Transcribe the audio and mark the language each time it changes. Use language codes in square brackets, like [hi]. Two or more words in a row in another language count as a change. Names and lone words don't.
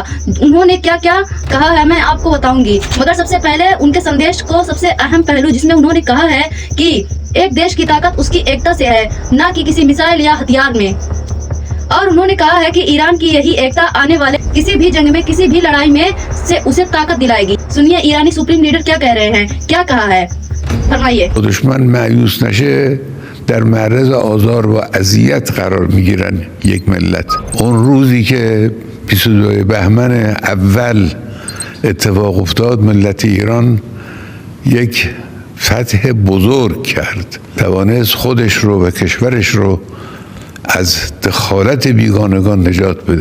[hi] उन्होंने क्या क्या कहा है मैं आपको बताऊंगी, मगर सबसे पहले उनके संदेश को सबसे अहम पहलू जिसमें उन्होंने कहा है कि एक देश की ताकत उसकी एकता से है, न कि किसी मिसाइल या हथियार में। और उन्होंने कहा है कि ईरान की यही एकता आने वाले किसी भी जंग में, किसी भी लड़ाई में से उसे ताकत दिलाएगी। सुनिए ईरानी [en] supreme leader [hi] क्या कह रहे हैं, क्या कहा है, फरमाइए। [fa] دشمن مأیوس نشه در معرض آزار و اذیت قرار میگیرن یک ملت. اون روزی که 22 بهمن اول اتفاق افتاد، ملت ایران یک فتح بزرگ کرد، توانست خودش رو و کشورش رو از دخالت بیگانگان نجات بده.